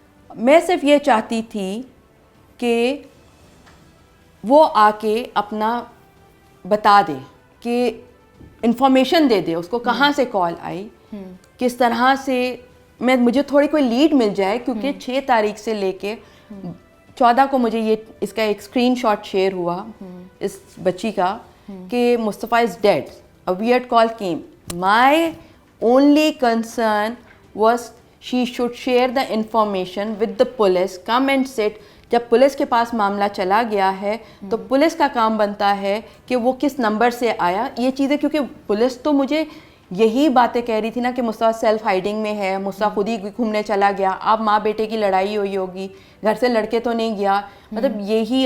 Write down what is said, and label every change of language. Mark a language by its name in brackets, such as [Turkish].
[Urdu] میں صرف یہ چاہتی تھی کہ وہ آ کے اپنا بتا دے, کہ انفارمیشن دے دے اس کو کہاں سے کال آئی, کس طرح سے. مجھے تھوڑی کوئی لیڈ مل جائے, کیونکہ 6 تاریخ سے لے کے 14 کو مجھے یہ اس کا ایک اسکرین شاٹ شیئر ہوا اس بچی کا کہ مصطفیٰ [English] Is dead. A weird call came. My only concern was she should share the information with the police, come and sit. [Urdu] جب پولیس کے پاس معاملہ چلا گیا ہے تو پولیس کا کام بنتا ہے کہ وہ کس نمبر سے آیا. یہ چیزیں کیونکہ پولیس تو مجھے یہی باتیں کہہ رہی تھی نا کہ مصطفیٰ سیلف ہائیڈنگ میں ہے, مصطفیٰ خود ہی گھومنے چلا گیا, اب ماں بیٹے کی لڑائی ہوئی ہوگی, گھر سے لڑکے تو نہیں گیا, مطلب یہی.